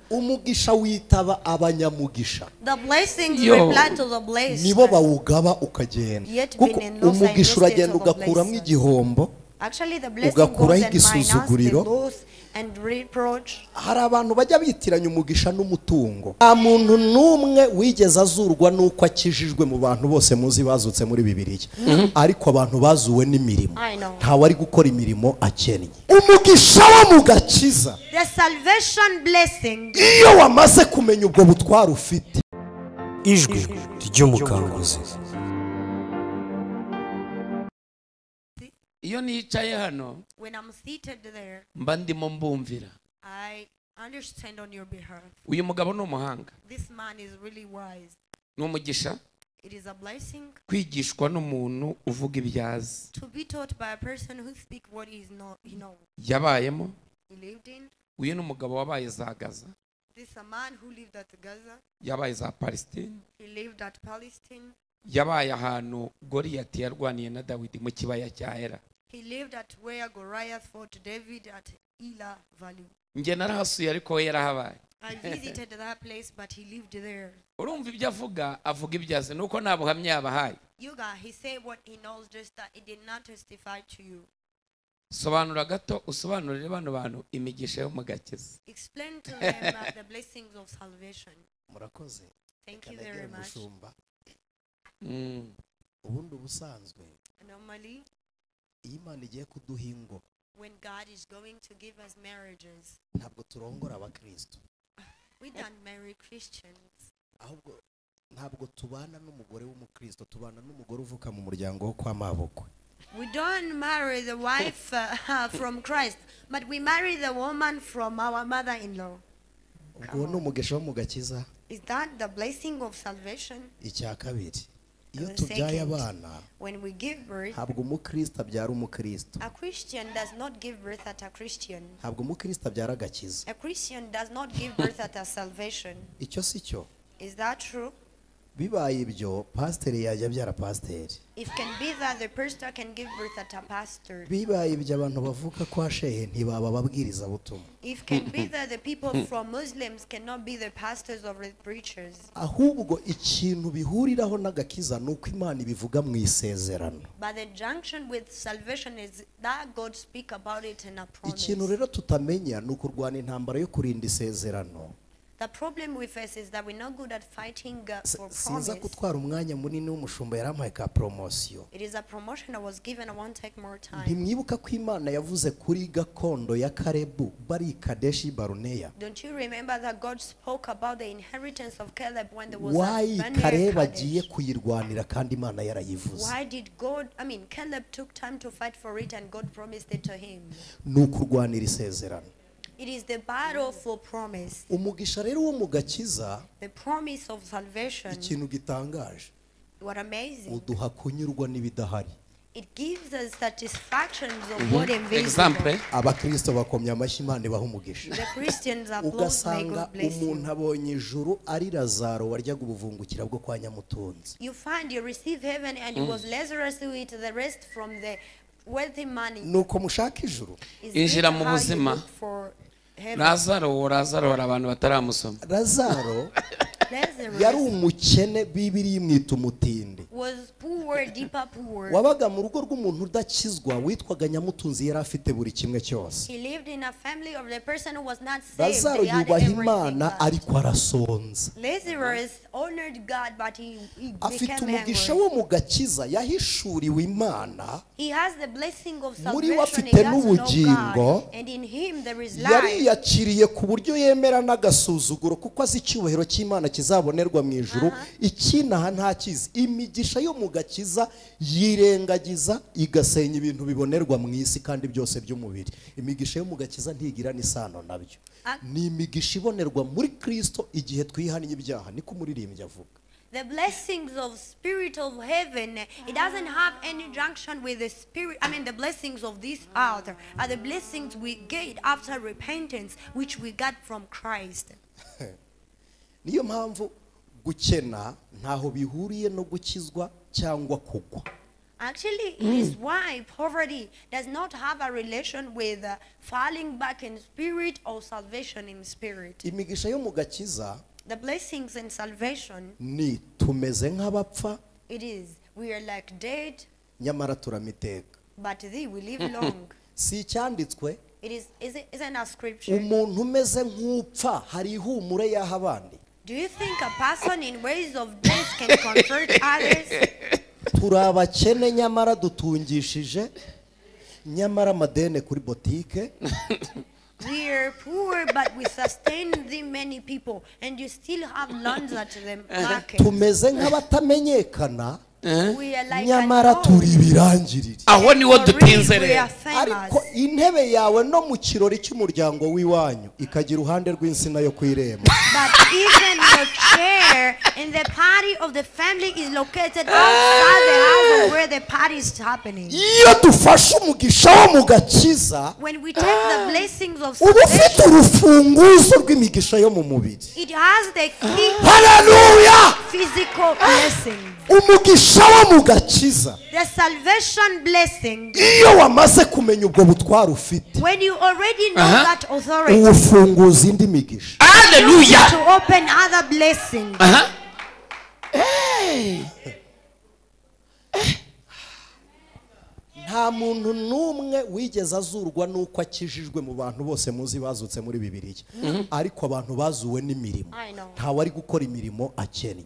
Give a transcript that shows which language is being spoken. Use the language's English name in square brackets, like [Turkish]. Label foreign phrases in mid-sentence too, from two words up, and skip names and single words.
[Kinyarwanda] umugisha witaba abanyamugisha. [English] The blessings reply to the blessed. [Kinyarwanda] Nibo bawugaba ukagenda. Kuko umugisha uragenda ugakuramo igihombo. [English] Actually, the blessing goes and minus the loss and reproach. [Kinyarwanda] Hari abantu bajya bitiranya umugisha n'umutungo. Nta muntu numwe wigeze azurwa nuko akijijwe mu bantu bose muzi bazutse muri Bibiliya. Ariko abantu bazuwe n'imirimo. Nta wari gukora imirimo akennye. Umugisha wo mu gakiza. [English] The salvation blessing. [Kinyarwanda] Iyo wamaze kumenya ubwo butwara ufite. Ijwi ry'umukanguzi. Iyo nicaye hano [English] When I'm seated there, [Kinyarwanda] mba ndimo mbumvira. [English] I understand on your behalf. [Kinyarwanda] Uyu mugabo ni umuhanga. [English] This man is really wise. [Kinyarwanda] Ni umugisha [English] It is a blessing [Kinyarwanda] kwigishwa n'umuntu uvuga ibyazi. [English] to be taught by a person who speaks what he knows. [Kinyarwanda] Yabayemo. [English] He lived in. [Kinyarwanda] Uyu ni umugabo wabaye za Gaza. [English] This is a man who lived at Gaza. [Kinyarwanda] Yabaye za Palestine. [English] He lived at Palestine. [Kinyarwanda] Yabaye ahantu Goliyati yarwaniye na Dawidi mu kibaya cya Era. [English] He lived at where Goliath fought David at Elah Valley. [Kinyarwanda] Nge narahasuye ariko we yarahabaye. [English] I visited that place, but he lived there. [Kinyarwanda] Urumva ibyo avuga ibyazi nuko nta buhamya yabahaye. [English] He said what he knows, just that he did not testify to you. [Kinyarwanda] Sobanura gato usobanurire bano bantu imigisha yo mu gakiza. [English] Explain to them the blessings of salvation. [Kinyarwanda] Murakoze. [English] Thank you very much. [Kinyarwanda] Ubundi ubusanzwe. [English] Normally, [Kinyarwanda] Imana igiye kuduha ingo. [English] when God is going to give us marriages, [Kinyarwanda] Ntabwo turongora abakristo. [English] we don't marry Christians. [Kinyarwanda] Ahubwo ntabwo tubana n'umugore w'umukristo, tubana n'umugore uvuka mu muryango wo kwa mabukwe. [English] We don't marry the wife from Christ, but we marry the woman from our mother-in-law. [Kinyarwanda] Ubwo ni umugisha wo mu gakiza. [English] Is that the blessing of salvation? [Kinyarwanda] Icya kabiri. Iyo [English] The [Kinyarwanda] tubyaye [English] second, [Kinyarwanda] abana, [English] when we give birth, [Kinyarwanda] ntabwo umukristo abyara umukristo. [English] a Christian does not give birth at a Christian. [Kinyarwanda] Ntabwo umukristo abyara agakiza. [English] A Christian does not give birth at a salvation. [Kinyarwanda] Icyo si cyo. [English] Is that true? [Kinyarwanda] Bibaye ibyo, pasiteri yajya abyara pasiteri. [English] It can be that the pastor can give birth at a pastor. [Kinyarwanda] Bibaye ibyo abantu bavuka kwa shehe ntibaba babwiriza butumwa. [English] It can be that the people from Muslims cannot be the pastors or the preachers. [Kinyarwanda] Ahubwo ikintu bihuriraho n'agakiza nuko Imana ibivuga mu isezerano. [English] But the junction with salvation is that God speak about it in a promise. [Kinyarwanda] Ikintu rero tutamenya nuko urwana intambara yo kurinda isezerano. [English] The problem we face is that we're not good at fighting for [Kinyarwanda] Sinza [English] promise. [Kinyarwanda] kutwara umwanya munini w'umushumba yarampaye ka promotion. [English] It is a promotion I was given. I won't take more time. [Kinyarwanda] Ntimwibuka ko Imana yavuze kuri gakondo ya Kalebu bari Kadeshi Baruneya. [English] Don't you remember that God spoke about the inheritance of Caleb when there was Why a vineyard Kaleb Kadesh? [Kinyarwanda] agiye kuyirwanira kandi Imana yarayivuze. [English] Why did Caleb took time to fight for it and God promised it to him? [Kinyarwanda] Nukurwanira isezerano. [English] It is the battle for promise. [Kinyarwanda] Umugisha rero wo mu gakiza, [English] The promise of salvation. [Kinyarwanda] ikintu gitangaje, [English] What amazing. [Kinyarwanda] uduha kunyurwa n'ibidahari. [English] It gives us satisfactions of what invisible. Example. [Kinyarwanda] Abakristo bakomya amashyi Imana ibaha umugisha. [English] The Christians applaud, may [Kinyarwanda] Ugasanga [English] God bless [Kinyarwanda] umuntu [English] you. [Kinyarwanda] abonye ijuru ari Lazaro waryaga ubuvungukira bwo kwa Nyamutunzi. [English] You find you receive heaven and it was Lazarus who ate the rest from the wealthy money. [Kinyarwanda] Nuko mushaka ijuru. [English] Is [Kinyarwanda] Injira [English] this [Kinyarwanda] mu [English] how you [Kinyarwanda] buzima. [English] look for heaven? [Kinyarwanda] Lazaro hari abantu bataramusoma. Lazaro [English] Lazarus [Kinyarwanda] yari umukene, Bibiliya imwita umutindi. [English] was poor, deeper poor. [Kinyarwanda] Wabaga mu rugo rw'umuntu udakizwa witwaga Nyamutunzi, yari afite buri kimwe cyose. [English] He lived in a family of the person who was not saved. [Kinyarwanda] Lazaro [English] They had [Kinyarwanda] yubaha [English] everything. [Kinyarwanda] Imana ariko arasonza. [English] Lazarus honored God, but he [Kinyarwanda] Afite [English] became [Kinyarwanda] umugisha [English] angry. [Kinyarwanda] wo mu gakiza, yahishuriwe Imana. [English] He has the blessing of [Kinyarwanda] Muri we [English] salvation. He [Kinyarwanda] afite [English] got to know [Kinyarwanda] n'ubugingo. [English] God, and in him there is [Kinyarwanda] Yari [English] life. [Kinyarwanda] yakiriye ku buryo yemera n'agasuzuguro kuko azi icyubahiro cy'Imana kizabonerwa mu ijuru. Ikinaha ntakizi. Imigisha yo mu gakiza yirengagiza igasenya ibintu bibonerwa mu isi kandi byose by'umubiri. Imigisha yo mu gakiza ntigira n'isano nabyo. Ni imigisha ibonerwa muri Kristo igihe twihannye ibyaha, niko umuririmbyi avuga. [English] The blessings of spirit of heaven, it doesn't have any junction with the spirit. The blessings of this earth are the blessings we get after repentance, which we got from Christ. [Kinyarwanda] Niyo mpamvu gukena ntaho bihuriye no gukizwa cyangwa kugwa. [English] Actually, it is why poverty does not have a relation with falling back in spirit or salvation in spirit. [Kinyarwanda] imigisha yo mu gakiza [English] The blessings in salvation, [Kinyarwanda] ni tumeze nk'abapfa [English] it is, we are like dead, [Kinyarwanda] nyamara turamiteka. [English] but thee we live long. [Kinyarwanda] Si icyanditswe [English] It is, isn't a scripture. [Kinyarwanda] umuntu umeze nk'upfa hari ihumure y'aho abandi. [English] Do you think a person in ways of death can comfort others? [Kinyarwanda] turi abakene nyamara dutungishije nyamara amadene kuri botike. [English] We are poor, but we sustain the many people, and you still have loans at the market. [Kinyarwanda] tumeze nk'abatamenyekana [English] We are like [Kinyarwanda] nyamara turi ibirangirire. aho niwo dutinze [English] we are [Kinyarwanda] rero. ariko [English] famous. [Kinyarwanda] intebe yawe no mu kirori cy'umuryango w'iwanyu ikagira uruhande rw'insina yo kwiremba. [English] But even your chair in the party of the family is located outside the house of where the party is happening. [Kinyarwanda] iyo dufashe umugisha wo mu gakiza [English] When we take the blessings of [Kinyarwanda] uba ufite [English] salvation, [Kinyarwanda] urufunguzo rw'imigisha yo mu mubiri. [English] it has the key [Kinyarwanda] haleluya. [English] physical blessing. [Kinyarwanda] umugisha wo mu gakiza [English] The salvation blessing, [Kinyarwanda] iyo wamaze kumenya ubwo butwaro ufite [English] when you already know that authority, [Kinyarwanda] ufunguza indi migisha. [English] Hallelujah. to open other blessings. [Kinyarwanda] nta muntu n'umwe wigeze azurwa n'uko akijijwe mu bantu bose muzi bazutse muri bibiliya. ariko abantu bazuwe n'imirimo. [English] I know. [Kinyarwanda] ntawe ari gukora imirimo akennye.